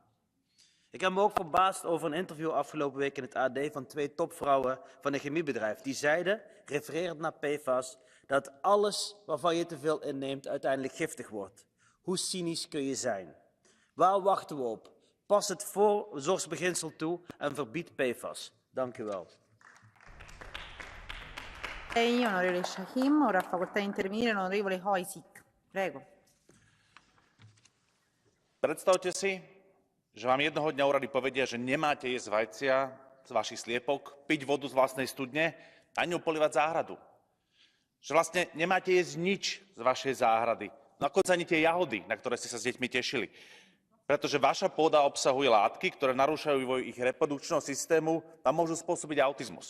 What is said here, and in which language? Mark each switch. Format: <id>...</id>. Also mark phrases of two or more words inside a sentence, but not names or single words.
<nl>Ik heb me ook verbaasd over een interview afgelopen week in het AD van 2 topvrouwen van een chemiebedrijf. Die zeiden, refererend naar PFAS, dat alles waarvan je te veel inneemt uiteindelijk giftig wordt. Hoe cynisch kun je zijn? Waar wachten we op? Pas het voorzorgsbeginsel toe en verbied PFAS. Dank u wel.</nl> <it>Onorevole Shahim, ora facoltà di intervenire l'onorevole Hojsík. Prego.</it> <sk>Predstavte si, že vám jednoho dňa úrady povedia, že nemáte jesť vajcia z vašich sliepok, piť vodu z vlastnej studne, ani opolivať záhradu. Že vlastne nemáte jesť nič z vašej záhrady. Nakoniec ani tie jahody, na ktoré ste sa s deťmi tešili. Pretože vaša pôda obsahuje látky, ktoré narúšajú vývoj ich reprodukčného systému a môžu spôsobiť autizmus.</sk>